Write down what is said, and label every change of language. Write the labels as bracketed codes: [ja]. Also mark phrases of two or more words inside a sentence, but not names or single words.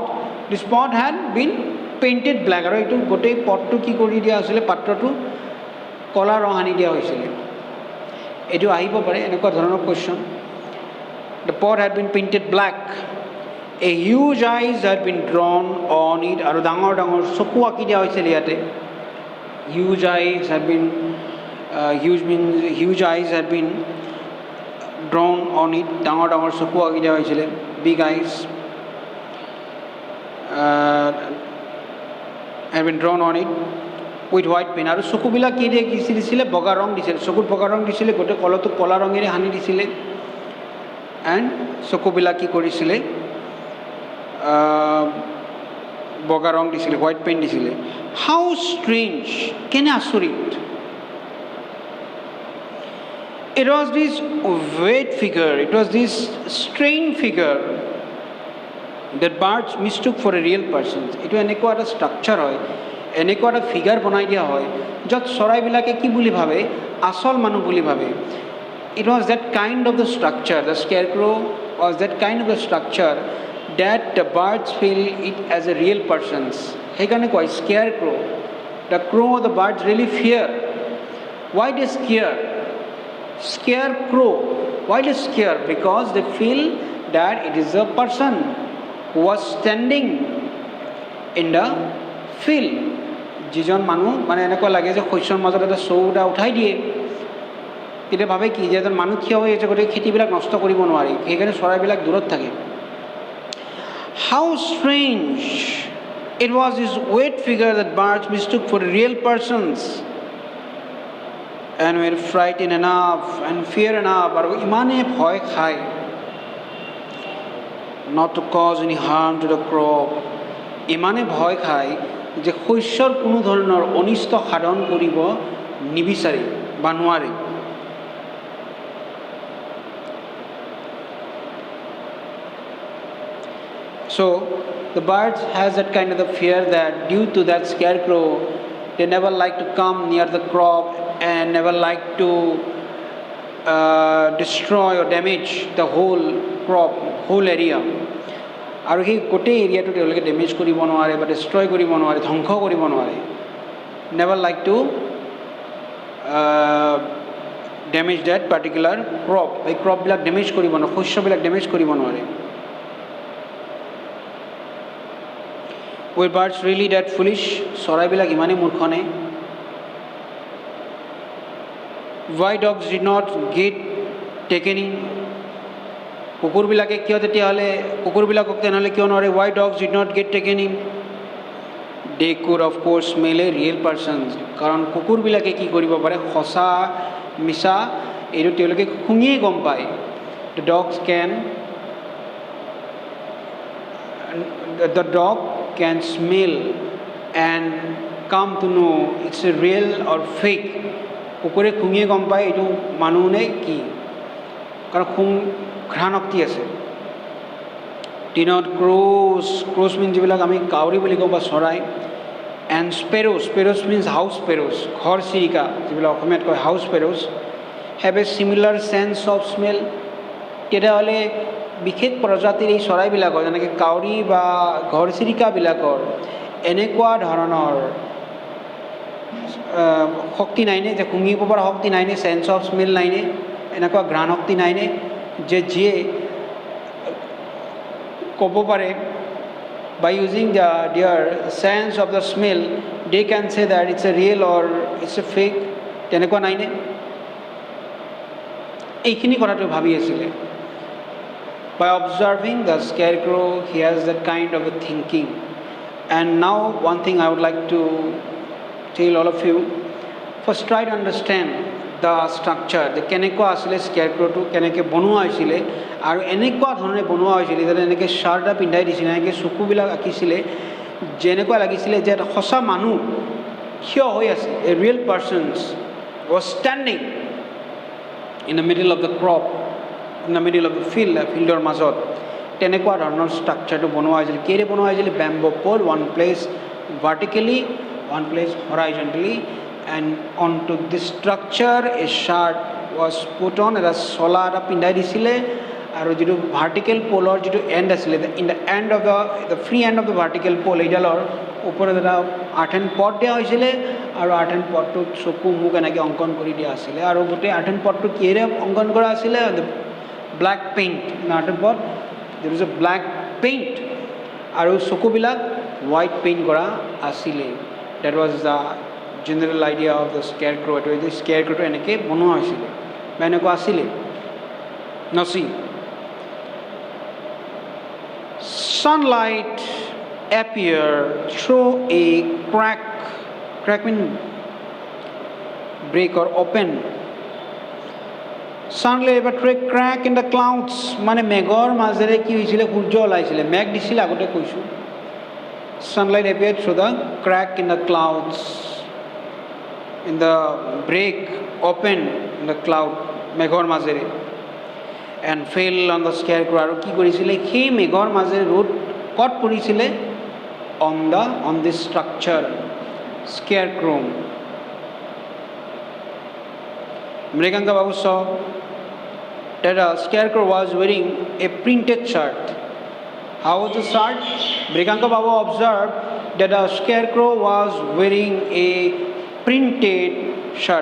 [en] This pot had been painted black. [as] আৰু এইটো গোটেই পটটো কি কৰি দিয়া হৈছিলে, পাত্ৰটো কলা ৰং আনি দিয়া হৈছিলে। এইটো আহিব পাৰে এনেকুৱা ধৰণৰ কুৱেশ্যন। [en] The pot had been painted black. A huge eyes had been drawn on it. [as] আৰু ডাঙৰ ডাঙৰ চকু আঁকি দিয়া হৈছিল ইয়াতে। [en] Huge eyes had been huge eyes had been drawn on it. [as] ডাঙৰ ডাঙৰ চকু আঁকি দিয়া হৈছিলে, [en] big eyes had been drawn on it with white paint. [as] আৰু চকুবিলাক কি দিয়ে দিছিলে, বগা ৰং দিছিলে, চকুত বগা ৰং দিছিলে, গোটেই কলটো কলা ৰঙেৰে সানি দিছিলে। এণ্ড চকুবিলাক কি কৰিছিলে, বগা ৰং দিছিলে, [en] white paint [as] দিছিলে। [en] how strange, [as] কেনে আচৰিত। [en] It was this weird figure, it was this strange figure that birds mistook for a real person. [as] এইটো এনেকুৱা এটা ষ্ট্ৰাকচাৰ হয়, এনেকুৱা এটা ফিগাৰ বনাই দিয়া হয় য'ত চৰাইবিলাকে কি বুলি ভাবে, আচল মানুহ বুলি ভাবে। [en] It was that kind of the structure, the scarecrow was that kind of the structure that the birds feel it as a real persons. [as] সেইকাৰণে কয় scarecrow. [en] The crow or the birds really fear. Why they scare? Scarecrow. Why they scare? Because they feel that it is a person who was standing in the field. [as] যিজন মানুহ মানে এনেকুৱা লাগে যে শস্যৰ মাজত এটা চৌটা উঠাই দিয়ে, তেতিয়া ভাবে কি যে এজন মানুহ থিয় হৈ আছে, গতিকে খেতিবিলাক নষ্ট কৰিব নোৱাৰি, সেইকাৰণে চৰাইবিলাক দূৰত থাকে। [en] How strange. It was this weird figure that birds mistook for real persons and were frightened enough and fear enough, [as] আৰু ইমানে ভয় খায়, [en] not to cause any harm to the crop, [as] ইমানে ভয় খায় যে শস্যৰ কোনো ধৰণৰ অনিষ্ট সাধন কৰিব নিবিচাৰে বা নোৱাৰে। [en] So the birds has that kind of the fear that due to that scarecrow, they never like to come near the crop and never like to destroy or damage the whole crop, whole area. [as] আৰু সেই গোটেই এৰিয়াটো তেওঁলোকে ডেমেজ কৰিব নোৱাৰে বা ডিষ্ট্ৰয় কৰিব নোৱাৰে, ধ্বংস কৰিব নোৱাৰে। [en] never like to damage that particular crop, [as] এই ক্ৰপবিলাক ডেমেজ কৰিব নোৱাৰে, শস্যবিলাক ডেমেজ কৰিব নোৱাৰে। [en] Were birds really that foolish? [as] চৰাইবিলাক ইমানেই মূৰ্খ নে? [en] Why dogs did not get taken in? [as] কুকুৰবিলাকে কিয় তেতিয়াহ'লে, কুকুৰবিলাকক তেনেহ'লে কিয় নোৱাৰে? [en] Why dogs did not get taken in? They could of course smell a real person. [as] কাৰণ কুকুৰবিলাকে কি কৰিব পাৰে, সঁচা মিছা এইটো তেওঁলোকে শুঙিয়ে গম পায়। [en] The dog can smell and come to know it's a real or fake. [as] কুকুৰে শুঙিয়ে গম পায় এইটো মানুহ নে কি, কাৰণ শুং ঘ্ৰাণশক্তি আছে। দিনত [en] crows mean [as] যিবিলাক আমি কাউৰী বুলি কওঁ বা চৰাই, [en] and sparrows means house sparrows, [as] ঘৰ চিৰিকা যিবিলাক অসমীয়াত কয় [en] house sparrows, have a similar sense of smell. [as] তেতিয়াহ'লে বিশেষ প্ৰজাতিৰ এই চৰাইবিলাকৰ যেনেকৈ কাউৰী বা ঘৰ চিৰিকাবিলাকৰ এনেকুৱা ধৰণৰ শক্তি নাইনে, যে শুঙিব পৰা শক্তি নাইনে, [en] sense of smell [as] নাইনে, এনেকুৱা ঘ্ৰাণ শক্তি নাইনে, যে যিয়ে ক'ব পাৰে [en] by using their sense of the smell they can say that it's a real or it's a fake, [as] তেনেকুৱা নাইনে? এইখিনি কথাটো ভাবি আছিলে। [en] By observing the scarecrow, he has that kind of a thinking. And now one thing I would like to tell all of you, first try to understand the structure, the [as] কেনেকুৱা আছিলে স্কেয়াৰক্ৰ'টো, কেনেকৈ বনোৱা হৈছিলে, আৰু এনেকুৱা ধৰণে বনোৱা হৈছিলে যাতে এনেকৈ শ্বাৰ্ট এটা পিন্ধাই দিছিলে, এনেকৈ চকুবিলাক আঁকিছিলে, যেনেকুৱা লাগিছিলে যে এটা সঁচা মানুহ থিয় হৈ আছে, [en] a real persons was standing in the middle of the crop, in the middle of the [as] ফিল্ডৰ মাজত। তেনেকুৱা ধৰণৰ ষ্ট্ৰাকচাৰটো বনোৱা হৈছিলে। কেৰে বনোৱা হৈছিলে? [en] bamboo pole, one place vertically, one place horizontally, and onto this structure a shirt was put on, [as] এটা চলা এটা পিন্ধাই দিছিলে, আৰু যিটো ভাৰ্টিকেল পলৰ যিটো এণ্ড আছিলে [en] in the end of the free end of the vertical pole [as] এইডালৰ ওপৰত এটা [en] earthen pot [as] দিয়া হৈছিলে আৰু আৰ্ট এণ্ড পটটোত চকু মুখ এনেকৈ অংকন কৰি দিয়া আছিলে আৰু গোটেই আৰ্ট এণ্ড পটটো কিহেৰে অংকন কৰা আছিলে [en] black paint earthen pot there is a black paint [as] আৰু চকুবিলাক [en] white paint [as] কৰা আছিলে [en] that was the general idea of the scarecrow' [as] এইটো এই স্কেয়াৰ ক্ৰ'টো এনেকৈ বনোৱা হৈছিলে বা এনেকুৱা আছিলে নচি [en] sunlight appear through a crack mean break or open sunlight but through a crack in the clouds মানে [as] মেঘৰ মাজেৰে কি হৈছিলে সূৰ্য ওলাইছিলে মেঘ দিছিলে আগতে কৈছোঁ [en] sunlight appeared through the crack in the clouds in the break open in the cloud [as] মেঘৰ মাজেৰে [en] and fell on the scarecrow [as] আৰু কি কৰিছিলে সেই মেঘৰ মাজেৰে ৰ'দ ক'ত পৰিছিলে [en] on this structure scarecrow Mriganka Babu saw that a scarecrow was wearing a printed shirt. How was the shirt? Mriganka Babu observed that a scarecrow was wearing a printed shirt.